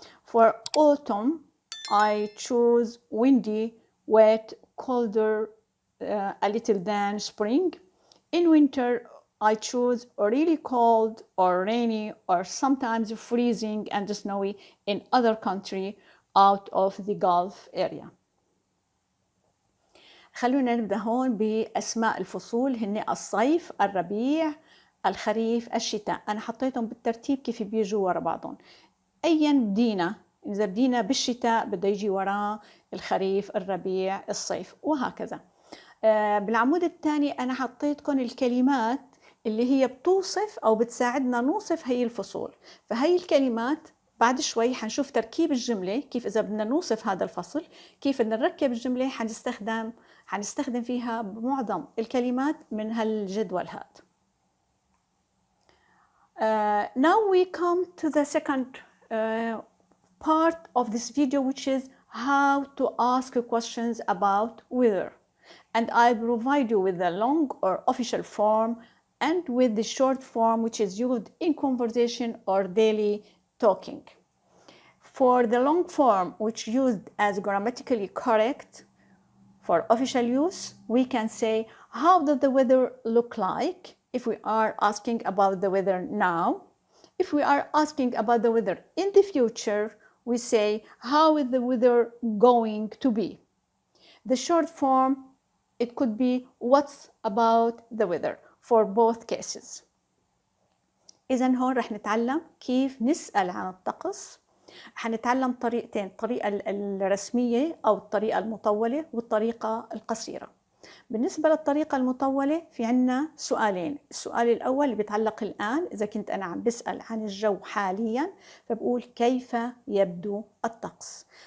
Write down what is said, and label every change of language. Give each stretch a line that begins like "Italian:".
English: For autumn, I choose windy, wet, colder, a little than spring. In winter, I choose really cold or rainy or sometimes freezing and snowy in other country out of the Gulf area.
Arabic: خلونا نبدأ هون بأسماء الفصول، هن الصيف، الربيع، الخريف، الشتاء. أنا حطيتهم بالترتيب كيف بيجوا ورا بعضهم. أيا بدينا، إذا بدينا بالشتاء بده يجي وراه الخريف، الربيع، الصيف، وهكذا. بالعمود الثاني أنا حطيتكم الكلمات اللي هي بتوصف أو بتساعدنا نوصف هي الفصول. فهي الكلمات بعد شوي حنشوف تركيب الجملة، كيف إذا بدنا نوصف هذا الفصل، كيف بدنا نركب الجملة، حنستخدم فيها معظم الكلمات من هالجدول هذا.
English: Now we come to the second part of this video, which is how to ask questions about weather. And I provide you with the long or official form and with the short form, which is used in conversation or daily talking. For the long form, which used as grammatically correct for official use, we can say, how does the weather look like? If we are asking about the weather now. If we are asking about the weather in the future, we say, how is the weather going to be? The short form, it could be, what's about the weather, for both cases.
Arabic: إذن هون رح نتعلم كيف نسأل عن الطقس. حنتعلم طريقتين، الطريقة الرسمية أو الطريقة المطولة والطريقة القصيرة. بالنسبة للطريقة المطولة في عنا سؤالين. السؤال الأول اللي بيتعلق الآن، إذا كنت أنا عم بسأل عن الجو حاليا فبقول كيف يبدو الطقس.